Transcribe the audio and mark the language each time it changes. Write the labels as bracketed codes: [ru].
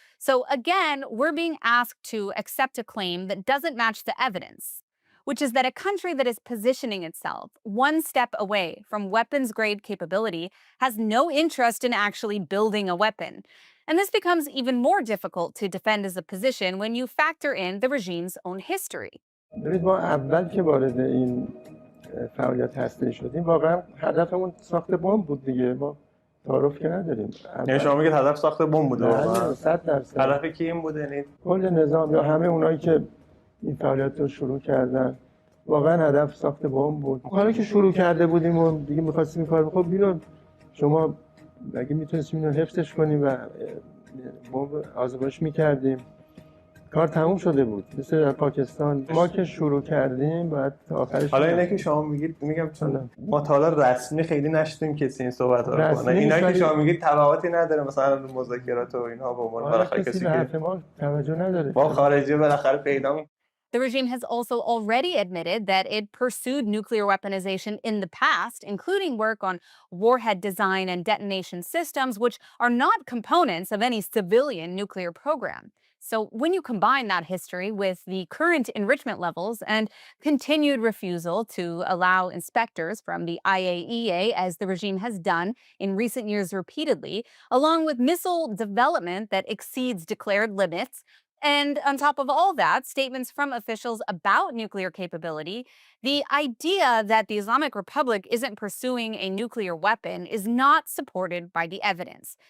[en] So again, we're being asked to accept a claim that doesn't match the evidence, which is that a country that is positioning itself one step away from weapons-grade capability has no interest in actually building a weapon. And this becomes even more difficult to defend as a position when you factor in the regime's own history. [fa] ما اول که وارد این فعالیت هسته‌ای شدیم واقعا هدفمون ساخت بمب بود دیگه ما تعارف که نداریم. یعنی شما میگید هدف ساخت بمب بوده واقعا؟ 100%. هدف کی این بوده یعنی کل نظام یا همه اونایی که این فعالیت رو شروع کردن واقعا هدف ساخت بمب بود. کاری که شروع کرده بودیم و دیگه می‌خواستیم این کارو خب اینو شما اگه میتونستیم اینو حفظش کنیم و بمب آزمایش می‌کردیم کار تموم شده بود. مثل در پاکستان ما که شروع کردیم بعد تا آخرش. حالا اینه که شما میگید میگم چون ما تا حالا رسمی خیلی نشدیم کسی این صحبت رو کنه. اینا که شما میگید تبعاتی نداره مثلا مذاکرات و اینها با عنوان بالاخره کسی که ما توجه نداره. با خارجی بالاخره پیدا. [en] The regime has also already admitted that it pursued nuclear weaponization in the past, including work on warhead design and detonation systems, which are not components of any civilian nuclear program. So when you combine that history with the current enrichment levels and continued refusal to allow inspectors from the IAEA, as the regime has done in recent years repeatedly, along with missile development that exceeds declared limits, and on top of all that, statements from officials about nuclear capability, the idea that the Islamic Republic isn't pursuing a nuclear weapon is not supported by the evidence.